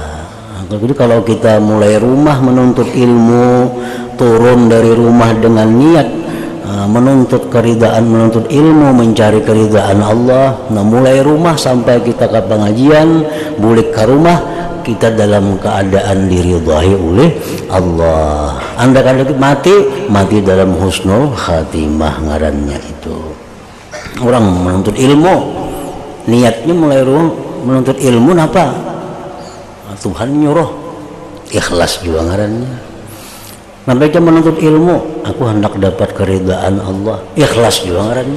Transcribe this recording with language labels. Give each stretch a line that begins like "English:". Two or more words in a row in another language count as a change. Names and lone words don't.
Indonesian: Jadi kalau kita mulai rumah menuntut ilmu, turun dari rumah dengan niat menuntut keridhaan, menuntut ilmu, mencari keridhaan Allah, nah mulai rumah sampai kita ke pengajian, balik ke rumah, kita dalam keadaan diridhai oleh Allah.
Banjar: Anda kan mati dalam
Arabic: حسن الخاتمة
Banjar: ngarannya itu.
Indonesian: Orang menuntut ilmu, niatnya mulai menuntut ilmu apa?
Banjar: Tuhan nyuruh, ikhlas juga ngarannya.
Indonesian: Mereka menuntut ilmu, aku hendak dapat keridhaan Allah, ikhlas juga ngarannya.